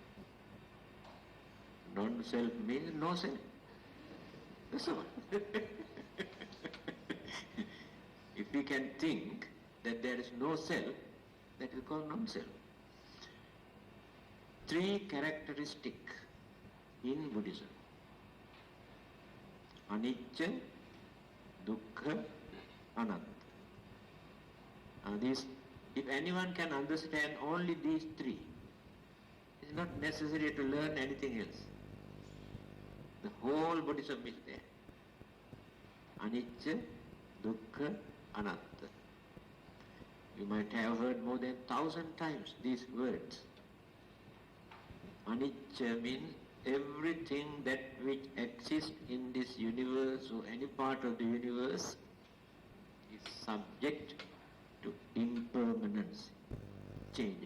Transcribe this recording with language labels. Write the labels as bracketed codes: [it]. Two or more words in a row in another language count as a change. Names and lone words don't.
[en] Non-self means no self. That's all. If we can think that there is no self, that is called non-self. 3 characteristics in Buddhism. [pi] Anicca, dukkha, anatta. [en] If anyone can understand only these 3, it's not necessary to learn anything else. The whole Buddhism is there. [pi] Anicca, dukkha, anatta. [en] You might have heard more than 1,000 times these words. Anicca means everything that which exists in this universe or any part of the universe is subject to impermanence, change.